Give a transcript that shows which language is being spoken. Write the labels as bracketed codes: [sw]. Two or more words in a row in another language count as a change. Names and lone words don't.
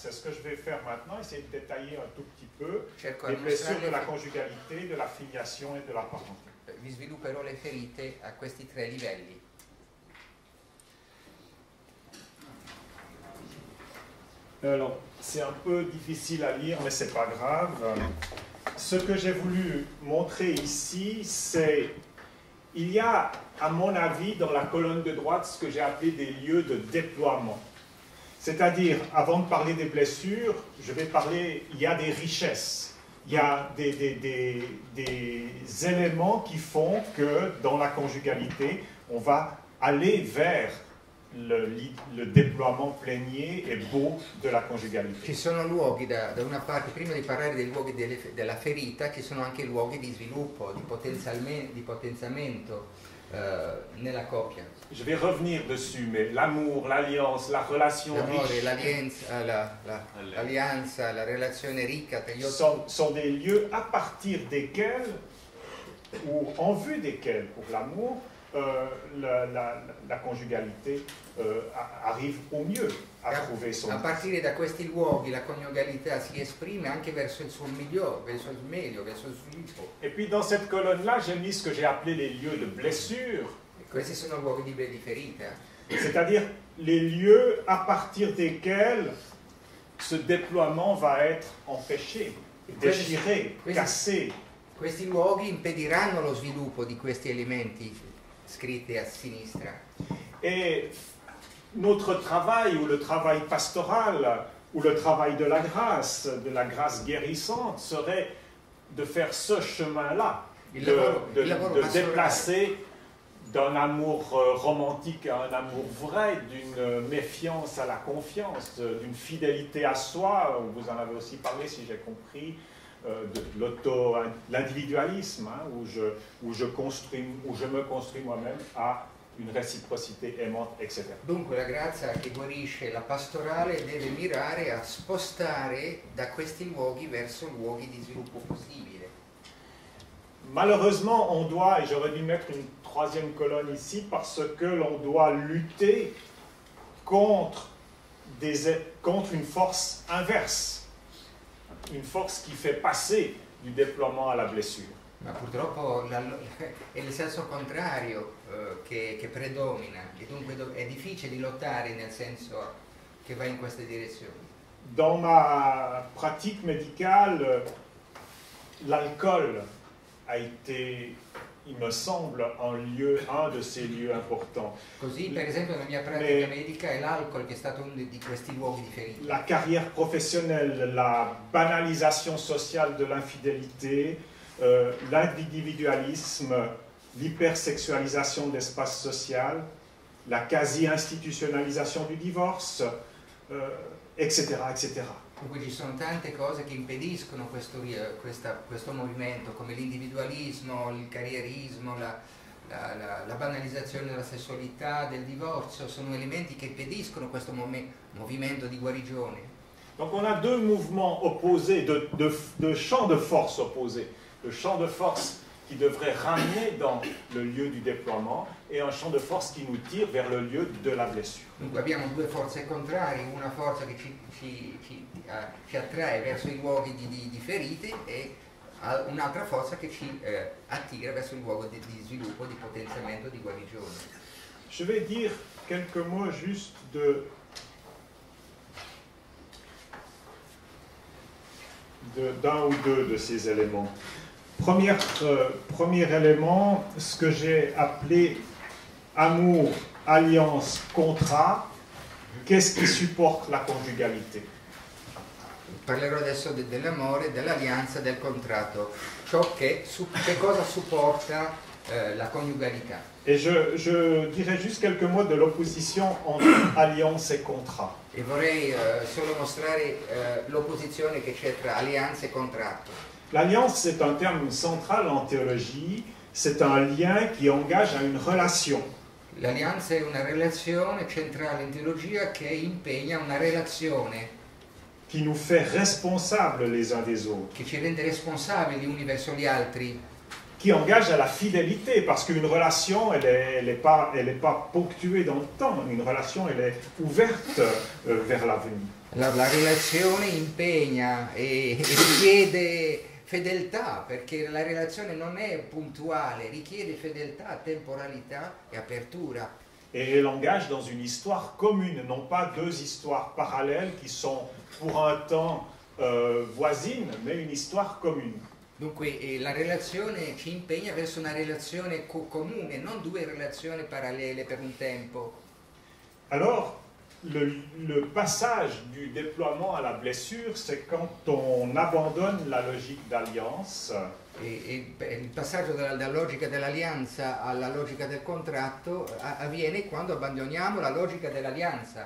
[fr] C'est ce que je vais faire maintenant, essayer de détailler un tout petit peu les blessures de la conjugalité, de la filiation et de la parenté. [it] Vi svilupperò le ferite a questi tre livelli. [fr] Alors, c'est un peu difficile à lire, mais c'est pas grave. Ce que j'ai voulu montrer ici, c'est il y a, à mon avis, dans la colonne de droite, ce que j'ai appelé des lieux de déploiement. C'est-à-dire, avant de parler des blessures, je vais parler, il y a des richesses, il y a des éléments qui font que dans la conjugalité, on va aller vers le déploiement plénier et beau de la conjugalité. [it] Ci sono luoghi, da una parte, prima di parlare dei luoghi della ferita, ci sono anche luoghi di sviluppo, di potenziamento nella coppia. [fr] Je vais revenir dessus, mais l'amour, l'alliance, la relation riche [it] l'allianza, la relazione ricca [fr] sont des lieux à partir desquels, ou en vue desquels, pour l'amour, la conjugalité arrive au mieux a trouver son. [it] A partire da questi luoghi la coniugalità si esprime anche verso il suo migliore, verso il meglio, verso il sviluppo. [fr] Et puis dans cette colonne-là, j'ai mis ce que j'ai appelé les lieux de blessure. [it] Questi sono luoghi di ferita. [fr] C'est-à-dire les lieux à partir desquels ce déploiement va être empêché, déchiré, cassé. [it] Questi luoghi impediranno lo sviluppo di questi elementi scritti a sinistra. [fr] Et notre travail, ou le travail pastoral, ou le travail de la grâce guérissante, serait de faire ce chemin-là, de déplacer d'un amour romantique à un amour vrai, d'une méfiance à la confiance, d'une fidélité à soi, vous en avez aussi parlé si j'ai compris, de l'individualisme, hein, où je me construis moi-même à une réciprocité aimante, etc. [it] Dunque la grazia che guarisce, la pastorale, deve mirare a spostare da questi luoghi verso luoghi di sviluppo possibile. [fr] Malheureusement, on doit, et j'aurais dû mettre une troisième colonne ici, parce que l'on doit lutter contre une force inverse, une force qui fait passer du déploiement à la blessure. [it] Ma purtroppo è il senso contrario che predomina, e dunque è difficile di lottare nel senso che va in queste direzioni. [fr] Dans ma pratique médicale, l'alcool a été, il me semble, un de ces lieux importants. [it] Così, per esempio, nella mia pratica medica è l'alcol che è stato uno di questi luoghi di ferita. [fr] La carrière professionnelle, la banalisation sociale de l'infidélité, l'individualisme, l'hypersexualisation de l'espace social, la quasi-institutionnalisation du divorce, etc., etc. [it] Dunque ci sono tante cose che impediscono questo movimento, come l'individualismo, il carrierismo, la banalizzazione della sessualità, del divorzio, sono elementi che impediscono questo movimento di guarigione. [fr] Donc on a deux mouvements opposés, de champs de force opposés. Le champ de force qui devrait ramener dans le lieu du déploiement et un champ de force qui nous tire vers le lieu de la blessure. [it] Dunque abbiamo due forze contrarie, una forza che ci attrae verso i luoghi di ferite e un'altra forza che ci attira verso il luogo di sviluppo, di potenziamento, di guarigione. [fr] Je vais dire quelques mots juste d'un ou deux de ces éléments. Premier élément, ce que j'ai appelé amour, alliance, contrat. Qu'est-ce qui supporte la conjugalité? [it] Parlerò adesso dell'amore, dell'alleanza, del contratto, che cosa supporta la coniugalità. [fr] Et je dirais juste quelques mots de l'opposition entre alliance et contrat. [it] E vorrei solo mostrare l'opposizione che c'è tra alleanza e contratto. [fr] L'alliance, c'est un terme central en théologie, c'est un lien qui engage à une relation. [it] L'alleanza è una relazione centrale in teologia che impegna una relazione [fr] qui nous fait responsables les uns des autres. [it] Che ci rende responsabili gli uni verso gli altri. [fr] Qui engage à la fidélité, parce qu'une relation, elle est pas ponctuée dans le temps. Une relation, elle est ouverte vers l'avenir. [it] La relazione impegna e richiede fedeltà, perché la relazione non è puntuale, richiede fedeltà, temporalità e apertura. [fr] Et elle engage dans une histoire commune, non pas deux histoires parallèles qui sont pour un temps voisines, mais une histoire commune. [it] Dunque la relazione ci impegna verso una relazione comune, non due relazioni parallele per un tempo. [fr] Alors, le passage du déploiement à la blessure, c'est quand on abandonne la logique d'alliance. [it] Il passaggio dalla logica dell'alleanza alla logica del contratto avviene quando abbandoniamo la logica dell'alleanza.